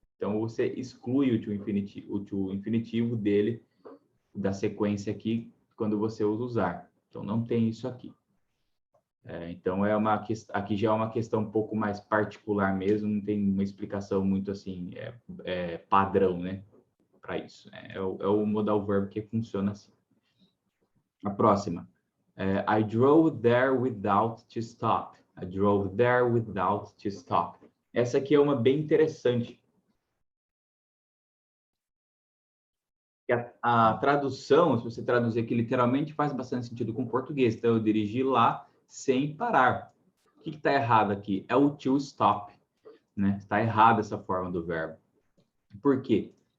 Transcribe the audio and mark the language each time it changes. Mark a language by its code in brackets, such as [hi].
[pt] Então, você exclui o to infinitivo dele, da sequência aqui, quando você usa usar. Então, não tem isso aqui. Então, aqui já é uma questão um pouco mais particular mesmo, não tem uma explicação muito assim, padrão, né, para isso. É o modal verbo que funciona assim. A próxima. [en] I drove there without to stop. I drove there without to stop. [pt] Essa aqui é uma bem interessante. A tradução, se você traduzir aqui literalmente, faz bastante sentido com o português. Então, eu dirigi lá sem parar. O que está errado aqui? É o to stop, né? Está errado essa forma do verbo. Por quê?